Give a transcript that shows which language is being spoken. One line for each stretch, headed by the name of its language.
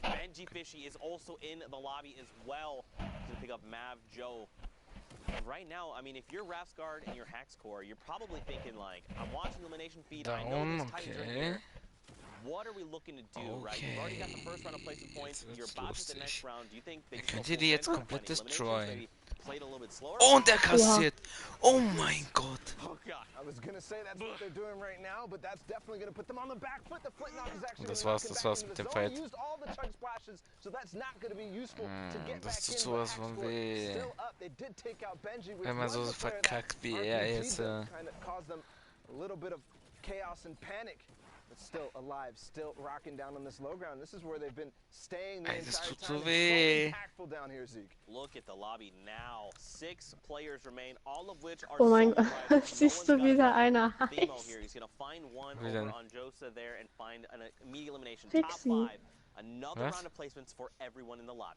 English: Benji Fishy is also in the lobby as well to pick up Mav Joe. Right now, I mean, if you're Ref's Guard and you're Hackscore, you're probably thinking like, I'm watching the elimination feed. I know this Titans are here. What are we looking to do, right? You've already got the first round of placement points. You're about to the next round. Do you think they
German: könnt ihr die jetzt komplett destroyen? Oh, und er kassiert. Oh mein Gott.
English: Oh God. I was gonna say that's what they're doing right now, but that's definitely gonna put them on the back foot. The flint knock is actually
German: das war's mit dem Fight.
English: Used all the chug splashes, so that's not gonna be useful to get back in.
German: Das tut sowas von weh.
English: Still up. They did take out Benji,
German: Wenn man so verkackt wie er ist.
English: Kind of caused them a little bit of chaos and panic. Still alive, still rocking down on this low ground. This is where they've been staying the entire time. So impactful down here, Zeke. Look at the lobby now. 6 players remain, all of which are.
German: Oh mein Gott, siehst du wieder einer heiß.
English: He's gonna find one over on Josa there and find an immediate elimination. Top 5. Another round of placements for everyone in the lobby.